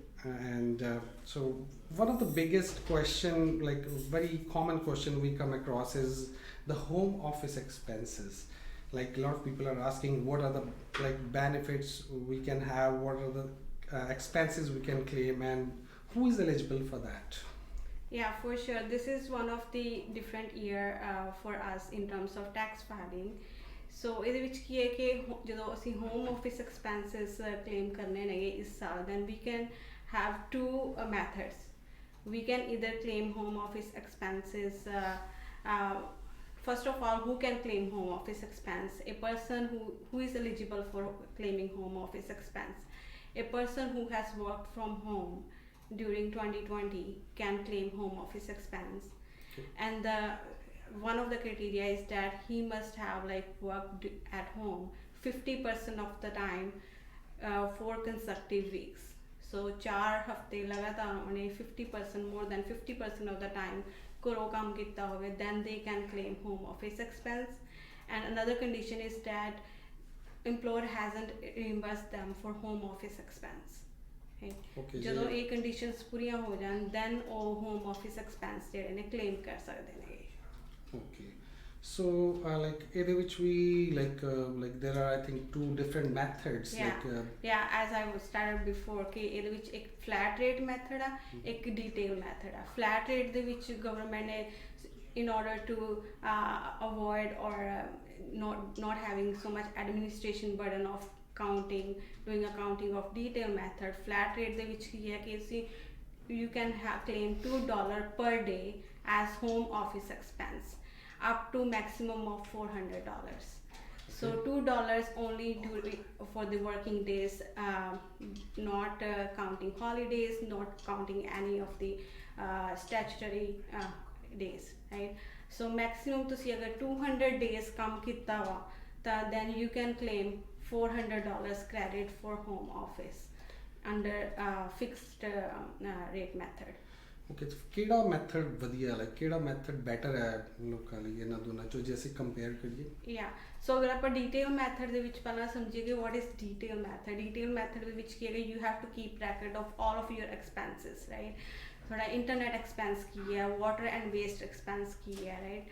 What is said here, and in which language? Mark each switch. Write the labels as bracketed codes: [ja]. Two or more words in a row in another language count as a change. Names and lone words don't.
[en] And so one of the biggest question, like very common question we come across is the home office expenses. Like a lot of people are asking what are the like benefits we can have, what are the expenses we can claim, and who is eligible for that? Yeah, for sure. This is one of the different year for us in terms of tax filing. [pa] ਸੋ ਇਹਦੇ ਵਿੱਚ ਕੀ ਹੈ ਕਿ ਜਦੋਂ ਅਸੀਂ [en] home office expenses claim [pa] ਕਰਨੇ ਨੇਗੇ ਇਸ ਸਾਲ [en] then we can have two methods we can either claim home office expenses. First of all, who can claim home office expense? A person who is eligible for claiming home office expense. A person who has worked from home during 2020 can claim home office expense. And one of the criteria is that he must have like worked at home 50% of the time for consecutive weeks. So 4 [pa] ਹਫ਼ਤੇ ਲਗਾਤਾਰ ਉਹਨੇ [en] 50% more than 50% of the time [pa] ਘਰੋਂ ਕੰਮ ਕੀਤਾ ਹੋਵੇ [en] then they can claim home office expense. And another condition is that employer hasn't reimbursed them for home office expense. Okay, [pa] ਜਦੋਂ ਇਹ ਕੰਡੀਸ਼ਨਸ ਪੂਰੀਆਂ ਹੋ ਜਾਣ [en] then ਉਹ home office expense [pa] ਜਿਹੜੇ ਨੇ [en] claim [pa] ਕਰ ਸਕਦੇ ਨੇ. [en] Okay, so like either which we like there are I think two different methods. As I was started before कि [pa] ਇਹਦੇ ਵਿੱਚ ਇੱਕ [en] flat rate method [pa] ਆ ਇੱਕ [en] detail method ਆ. Flat rate [pa] ਦੇ ਵਿੱਚ [en] government ਨੇ in order to avoid or not having so much administration burden of doing accounting of detail method, flat rate [pa] ਦੇ ਵਿੱਚ ਕੀ ਹੈ ਕਿ ਅਸੀਂ [en] you can claim $2 per day as home office expense up to maximum of $400. So $2 only for the working days, not counting holidays, not counting any of the statutory days, right? So maximum [pa] ਤੁਸੀਂ ਅਗਰ [en] 200 days [pa] ਕੰਮ ਕੀਤਾ ਵਾ ਤਾਂ [en] then you can claim $400 credit for home office under fixed rate method. Okay, so [pa] ਕਿਹੜਾ ਮੈਥਡ ਵਧੀਆ ਹੈ, ਕਿਹੜਾ ਮੈਥਡ ਬੈਟਰ ਹੈ ਲੋਕਾਂ ਲਈ ਇਹਨਾਂ ਦੋਨਾਂ ਚੋਂ ਜੇ ਅਸੀਂ ਕੰਪੇਅਰ ਕਰੀਏ? ਸੋ ਅਗਰ ਆਪਾਂ ਡੀਟੇਲ ਮੈਥਡ ਦੇ ਵਿੱਚ ਪਹਿਲਾਂ ਸਮਝੀਏ ਕਿ [en] what is detail method [pa] ਦੇ ਵਿੱਚ ਕੀ ਹੈ [en] you have to keep record of all of your expenses, right? [pa] ਤੁਹਾਡਾ [en] internet expense [pa] ਕੀ ਹੈ, [en] water and waste expense [pa] ਕੀ ਹੈ, ਰਾਈਟ?